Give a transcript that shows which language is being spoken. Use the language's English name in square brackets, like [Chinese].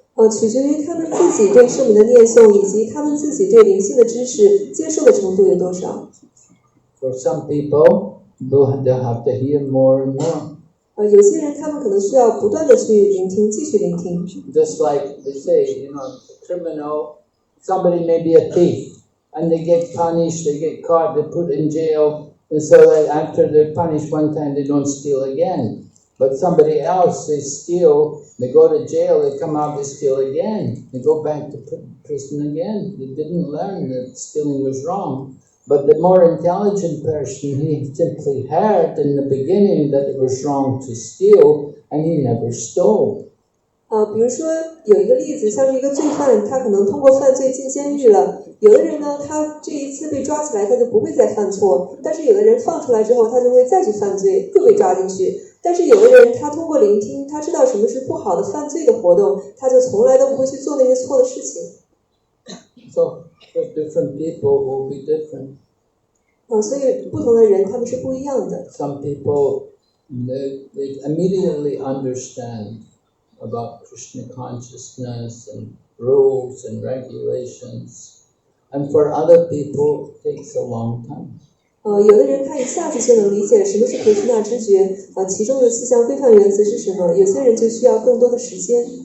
[Chinese] 取决于他们自己对圣名的念诵，以及他们自己对灵性的知识接受的程度有多少。 [English] For some people, they'll have to hear more and more. [Chinese] 有些人他们可能需要不断的去聆听，继续聆听。 [English] Just like they say, a criminal, somebody may be a thief, and they get punished, they get caught, they're put in jail, and so that after they're punished one time, they don't steal again. But somebody else, they steal, they go to jail, they come out, they steal again. They go back to prison again. They didn't learn that stealing was wrong. But the more intelligent person, he simply heard in the beginning that it was wrong to steal, and he never stole. [Chinese] 比如说有一个例子，像是一个罪犯，他可能通过犯罪进监狱了。有的人呢，他这一次被抓起来，他就不会再犯错；但是有的人放出来之后，他就会再去犯罪，又被抓进去。但是有的人，他通过聆听，他知道什么是不好的犯罪的活动，他就从来都不会去做那些错的事情。 [English] So, for different people will be different. [Chinese] 所以不同的人他们是不一样的。 [English] Some people, they immediately understand about Krishna consciousness and rules and regulations. And for other people, it takes a long time. [Chinese] 有的人他一下子就能理解什么是Krishna知觉，其中的4项非凡原则是什么，有些人就需要更多的时间。